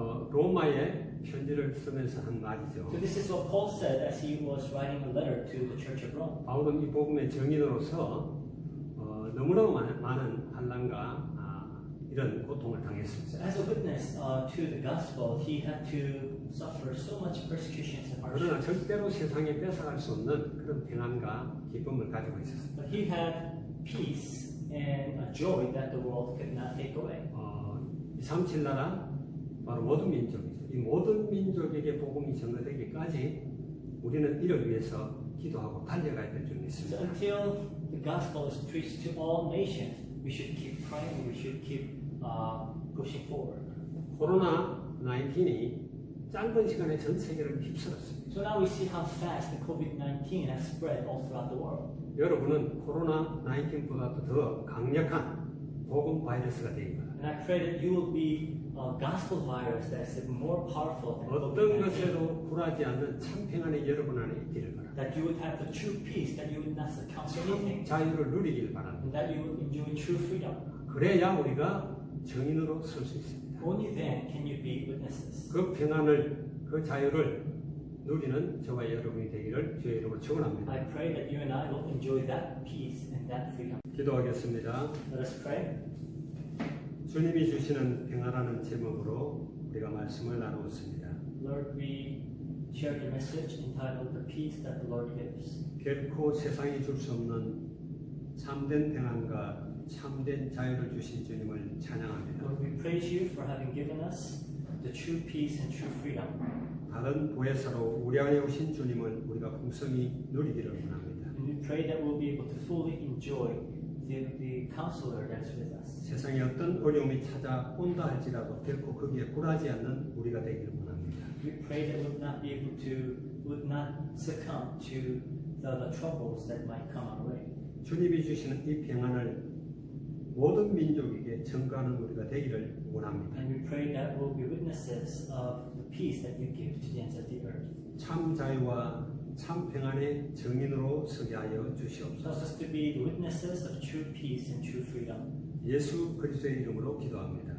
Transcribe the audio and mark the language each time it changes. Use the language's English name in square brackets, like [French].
[Korean] 로마에 편지를 쓰면서 한 말이죠. [English] So this is what Paul said as he was writing a letter to the Church of Rome. [Korean] 바울은 이 복음의 증인으로서 너무나 많은 환난과 이런 고통을 당했습니다. [English] So as a witness to the gospel, he had to suffer so much persecutions and [Korean] 그러나 [English] hardships. [Korean] 절대로 세상에 뺏어갈 수 없는 그런 평안과 기쁨을 가지고 있었습니다. [English] But he had peace and a joy that the world could not take away. [Korean] 237 나라 바로 모든 민족이죠. 이 모든 민족에게 복음이 전가되기까지 우리는 이를 위해서 기도하고 달려가야 될 줄을 [English] So [Korean] 믿습니다. [English] until the gospel is preached to all nations, we should keep praying. We should keep pushing forward. [Korean] 코로나 19이 짧은 시간에 전 세계를 휩쓸었습니다. [English] So now we see how fast the COVID-19 has spread all throughout the world. [Korean] 여러분은 코로나 19보다도 더 강력한 복음 바이러스가 됩니다. [English] And I pray that you will be gospel virus that's more powerful than [Korean] 어떤 [English] COVID-19. [Korean] 것에도 굴하지 않는 참 평안이 여러분 안에 있기를 바랍니다. [English] That you would have the true peace, that you would not succumb to anything, [Korean] 자유를 누리길 바랍니다. [English] and that you would enjoy true freedom. [Korean] 그래야 우리가 증인으로 설 수 있습니다. [English] Only then can you be witnesses. [Korean] 그 평안을, 그 자유를 누리는 저와 여러분이 되기를 주의 이름으로 축원합니다. [English] I pray that you and I will enjoy that peace and that freedom. [Korean] 기도하겠습니다. [English] Let us pray. [Korean] 주님이 주시는 평안하는 제목으로 우리가 말씀을 나누었습니다. [English] Lord, we share the message entitled The Peace That the Lord Gives. [Korean] 결코 세상이 줄 수 없는 참된 평안과 참된 자유를 주신 주님을 찬양합니다. [English] Lord, we praise you for having given us the true peace and true freedom. [Korean] 다른 보혜사로 우리 안에 오신 주님을 우리가 풍성히 누리기를 원합니다. [English] And we pray that we'll be able to fully enjoy the counselor that's with us. [Korean] 세상에 어떤 어려움이 찾아온다 할지라도 결코 거기에 굴하지 않는 우리가 되기를 원합니다. [English] We pray that would not succumb to the troubles that might come our way. [Korean] 주님이 주시는 이 평안을 모든 민족에게 전가하는 우리가 되기를 원합니다. [English] And we pray that we'll be witnesses of the peace that you give to the ends of the earth. [Korean] 참 자유와 참 평안의 증인으로 서게 하여 주시옵소서. [English] Help us to be the witnesses of true peace and true freedom. [Korean] 예수 그리스도의 이름으로 기도합니다.